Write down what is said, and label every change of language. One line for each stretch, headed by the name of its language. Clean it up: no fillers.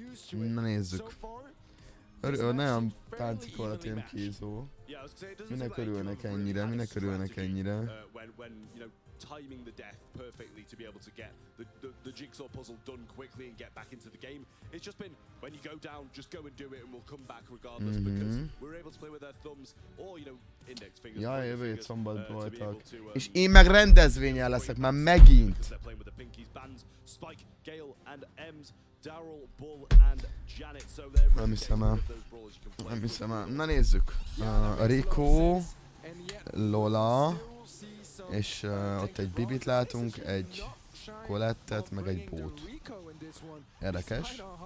Hungarian: Na nézzük. Nagyon táncikol a Team Kézó. Minek örülnek ennyire, minek örülnek ennyire.
English: Timing the death perfectly to be able to get the jigsaw puzzle done quickly and get back into the game. It's just been, when you go down, just go and do it and we'll come back regardless, because we're able to play with our thumbs or, you know, index fingers.
Hungarian: Ja, jövő hét szombat voltak. És én meg rendezvényen leszek már megint.
English: Spike, Gale and Ems, Daryl, Bull and Janet. So
Hungarian: nem hiszem el. Nem hiszem el. Na nézzük. Rico, Lola, és ott egy Bibit látunk, egy Colettet, meg egy Bót. Érdekes.